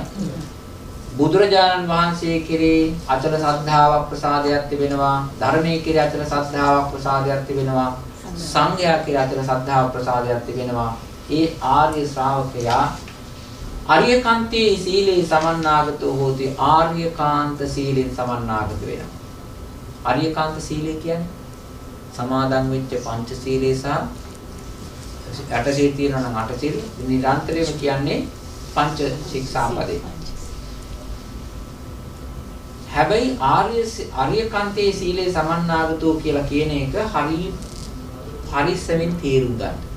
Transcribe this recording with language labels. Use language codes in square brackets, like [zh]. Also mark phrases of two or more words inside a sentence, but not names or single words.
[si] බුදුරජාණන් වහන්සේ කෙරේ අචල ශ්‍රද්ධාවක්, ප්‍රසාදයක් තිබෙනවා. ධර්මයේ කෙරේ අචල ශ්‍රද්ධාවක්, ප්‍රසාදයක් තිබෙනවා. සංඝයා කෙරේ අචල ශ්‍රද්ධාවක්, ප්‍රසාදයක් තිබෙනවා. ඒ ආර්ය ශ්‍රාවකයා [pi] ආර්යකාන්තේ සීලේ සමන්නාගතෝ හෝති. [si] ආර්යකාන්ත සීලෙන් සමන්නාගත වෙනවා. ආර්යකාන්ත සීලය කියන්නේ සමාදන් වෙච්ච පංච සීලේ සහ අට සීල තියෙනවා නම් අට සීල නිරන්තරයෙන්ම කියන්නේ පංච ශික්ෂාපදේ. හැබැයි [pi] ආර්යකාන්තේ සීලේ සමන්නාගතෝ [si] කියලා කියන එක හරිස්සමින් තේරුම් ගන්න.